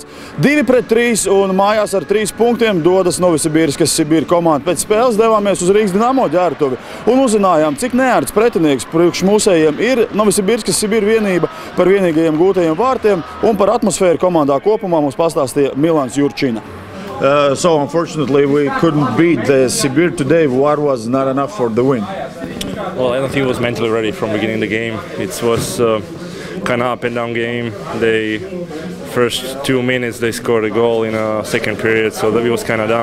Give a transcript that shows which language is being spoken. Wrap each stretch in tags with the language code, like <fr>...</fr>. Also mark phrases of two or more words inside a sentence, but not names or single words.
<lv>2-3 un mājās ar 3 punktiem dodas Novosibirskas Sibir komanda. Pēc spēles devāmies uz Rīgas Dinamo ģērbtuvi un uzzinājām, cik neērts pretinieks priekš mūsējiem ir Novosibirskas Sibir vienība par vienīgajiem gūtajiem vārtiem, un par atmosfēru komandā kopumā mums pastāstīja Milans Jurčina.</lv> <en>So unfortunately we couldn't beat the Sibir today. What was not enough for the win? Well, I don't think it was mentally ready from beginning of the game. It was kind of up and down game. They first 2 minutes they scored a goal in a second period, so that we was kind of down.</en>